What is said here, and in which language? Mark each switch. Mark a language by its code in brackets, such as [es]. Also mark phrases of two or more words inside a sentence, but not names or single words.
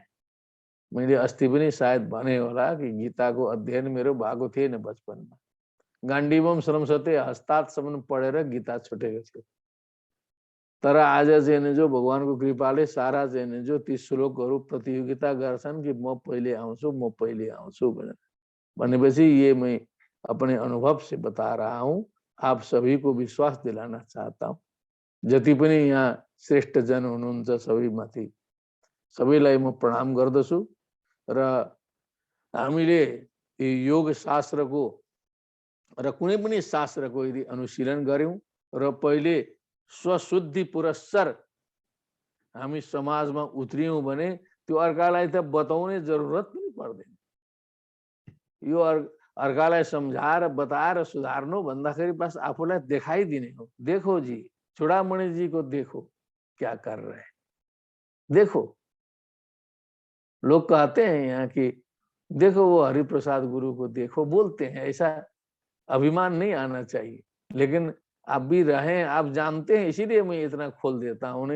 [ne] मैले अस्ति पनि सायद भने होला कि गीताको अध्ययन मेरो भएको थिएन बचपनमा। [sa] गाण्डीवम श्रमसते [ne] हस्तात्सम्म पढेर गीता छुटेको थियो। तर आज चाहिँ जो भगवानको कृपाले सारा चाहिँ जो ती श्लोकहरू प्रतियोगिता गर्छन् कि म पहिले आउँछु भनेर, भनेपछि [hi] ये मैं अपने अनुभव से बता रहा हूँ, आप सभी को विश्वास दिलाना चाहता हूँ। [ne] जति पनि यहाँ श्रेष्ठ जन हुनुहुन्छ सबैमाथि सबैलाई म प्रणाम गर्दछु। र हामीले योग शास्त्रको र कुनै पनि शास्त्रको यदि अनुशीलन गर्यौं र पहिले स्वशुद्धि पुरस्सर हामी समाजमा उत्रियौं भने त्यो अर्कालाई त बताउने जरुरत पनि पर्दैन। यो अर्कालाई सम्झाएर बताएर सुधार्नु भन्दाखेरि बस आफूलाई देखाइदिने हो। [hi] देखो जी, चूड़ामणि जी को देखो क्या कर रहे हैं, देखो। लोग कहते हैं यहाँ कि देखो वो हरिप्रसाद गुरु को देखो, बोलते हैं, ऐसा अभिमान नहीं आना चाहिए। लेकिन आप भी रहे, आप जानते हैं, इसीलिए मैं इतना खोल देता हूँ।